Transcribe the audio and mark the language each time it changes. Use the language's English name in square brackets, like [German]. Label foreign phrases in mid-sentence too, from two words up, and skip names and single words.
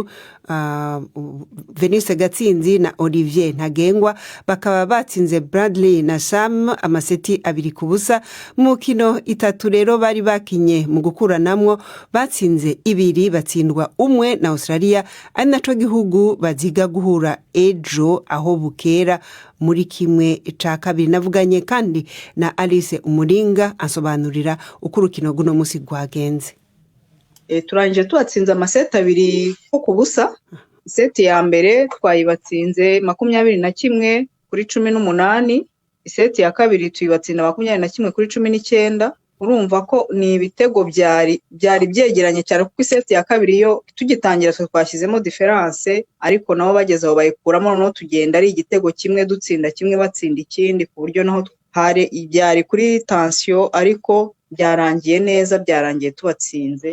[Rundi] Venise Gatsinzi na Olivier Ntagengwa bakaba batsinze Bradley na Sam amaseti 2-0 mu kino 3 rero bari bakinye mu gukuranamwo batsinze 2 batsindwa 1 na Australia ari naco gihugu baziga guhura ejo aho bukera muri kimwe ca kabiri. Navuganye kandi na Alice Umuringa asobanurira uko urukino guno musi gwagenze. [Kinyarwanda] Turangije tubatsinze amaseti 2-0. Seti ya mbere twayibatsinze 21-18. Seti ya kabiri tuyibatsinda 21-19. Urumva ko ni ibitego byari byegeranye cyane kuko seti ya kabiri yo tugitangira twashyizemo difference ariko nabo bagezeho bayikuramo no tugenda ari igitego kimwe dutsinda kimwe batsinda ikindi ku buryo naho hari ibyari kuri tension ariko byarangiye neza byarangiye tubatsinze.